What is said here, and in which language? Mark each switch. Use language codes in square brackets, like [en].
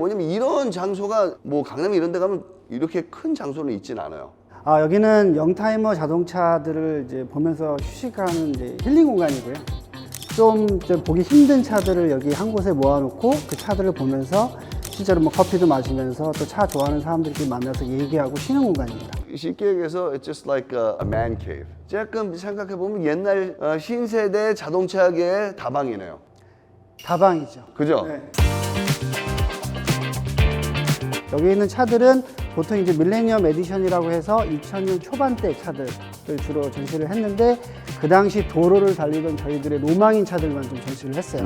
[ko] 왜냐면 이런 장소가 뭐 강남 이런 데 가면 이렇게 큰 장소는 있진 않아요. 여기는 영타이머 자동차들을 이제 보면서 휴식하는 이제 힐링 공간이고요. 좀 보기 힘든 차들을 여기 한 곳에 모아놓고 그 차들을 보면서 실제로 뭐 커피도 마시면서 또 차 좋아하는 사람들끼리 만나서 얘기하고 쉬는 공간입니다. 쉽게 얘기해서 [en] it's just like a man cave. [ko] 조금 생각해 보면 옛날 신세대 자동차계의 다방이네요. 다방이죠. 그죠? 네. 여기 있는 차들은 보통 이제 밀레니엄 에디션이라고 해서 2000년 초반대 차들을 주로 전시를 했는데 그 당시 도로를 달리던 저희들의 로망인 차들만 좀 전시를 했어요.